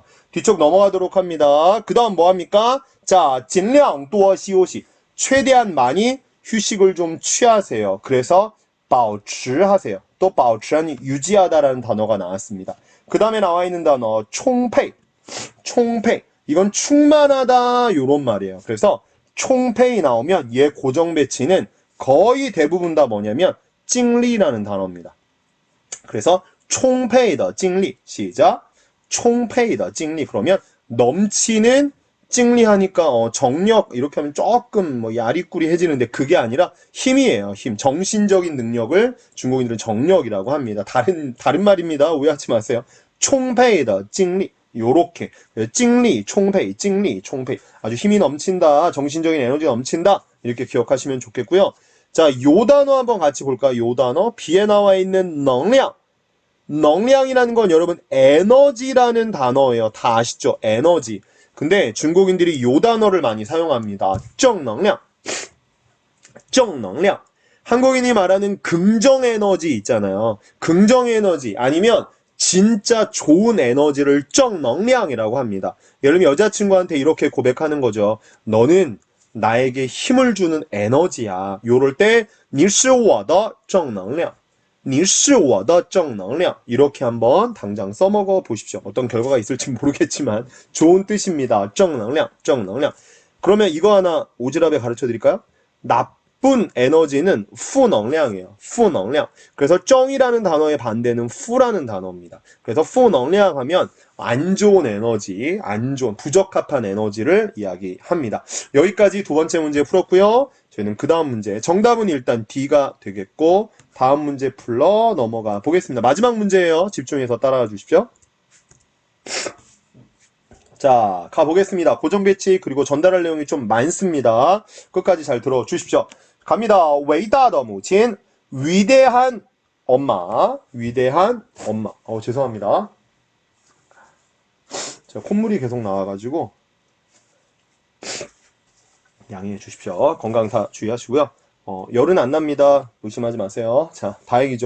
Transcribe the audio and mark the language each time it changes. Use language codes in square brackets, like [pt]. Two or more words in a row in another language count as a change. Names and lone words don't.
[ko] 뒤쪽 넘어가도록 합니다. 그 다음 뭐합니까? 자, [zh] 尽量多休息 [ko] 최대한 많이 휴식을 좀 취하세요. 그래서 保持 하세요. 또 保持 하니 유지하다라는 단어가 나왔습니다. 그 다음에 나와 있는 단어 充沛 이건 충만하다 요런 말이에요. 그래서 充沛 나오면 얘 고정 배치는 거의 대부분 다 뭐냐면 精力라는 단어입니다. 그래서 [zh] 充沛的精力 [ko] 시작 [zh] 充沛的精力 [ko] 그러면 넘치는 精力하니까 정력 이렇게 하면 조금 뭐 야리꾸리해지는데 그게 아니라 힘이에요. 힘 정신적인 능력을 중국인들은 정력이라고 합니다. 다른 말입니다. 오해하지 마세요. [zh] 充沛的精力 [ko] 요렇게 [zh] 精力 充沛 精力 充沛 [ko] 아주 힘이 넘친다. 정신적인 에너지가 넘친다. 이렇게 기억하시면 좋겠고요. 자, 요 단어 한번 같이 볼까요? 요 단어 B에 나와 있는 能量이라는 건 여러분 에너지라는 단어예요. 다 아시죠? 에너지. 근데 중국인들이 요 단어를 많이 사용합니다. 正能量 한국인이 말하는 긍정 에너지 있잖아요. 긍정 에너지 아니면 진짜 좋은 에너지를 正能量이라고 합니다. 예를 들면 여자친구한테 이렇게 고백하는 거죠. 너는 나에게 힘을 주는 에너지야. 요럴 때 [zh] 你是我的正能量你是我的正能量 [ko] 이렇게 한번 당장 써먹어 보십시오. 어떤 결과가 있을지 모르겠지만 좋은 뜻입니다. 正能量 그러면 이거 하나 오지랖에 가르쳐 드릴까요? 나쁜 에너지는 负能量이에요. 负能量 그래서 正이라는 단어의 반대는 负라는 단어입니다. 그래서 负能量 하면 안 좋은 에너지, 안 좋은 부적합한 에너지를 이야기합니다. 여기까지 두 번째 문제 풀었고요. 저희는 그 다음 문제, 정답은 일단 D가 되겠고 다음 문제 풀러 넘어가 보겠습니다. 마지막 문제예요. 집중해서 따라와 주십시오. 자, 가보겠습니다. 고정 배치 그리고 전달할 내용이 좀 많습니다. 끝까지 잘 들어주십시오. 갑니다. [zh] 伟大的母亲 [ko] 위대한 엄마. 죄송합니다. 제가 콧물이 계속 나와가지고 양해해 주십시오. 건강사 주의하시고요. 열은 안 납니다. 의심하지 마세요. 자, 다행이죠.